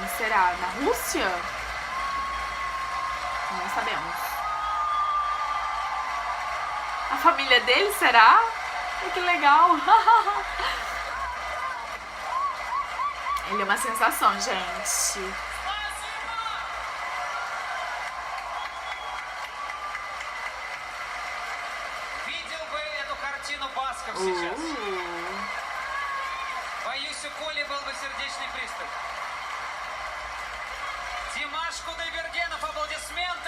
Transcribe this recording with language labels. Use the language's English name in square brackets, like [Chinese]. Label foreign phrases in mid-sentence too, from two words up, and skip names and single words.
[Portuguese] Será? Na Rússia? Não sabemos. A família dele, será? Ai, que legal! Ele é uma sensação, gente. [Russian] Боюсь, у Коли был бы сердечный приступ. Димаш Кудайбергенов, аплодисменты!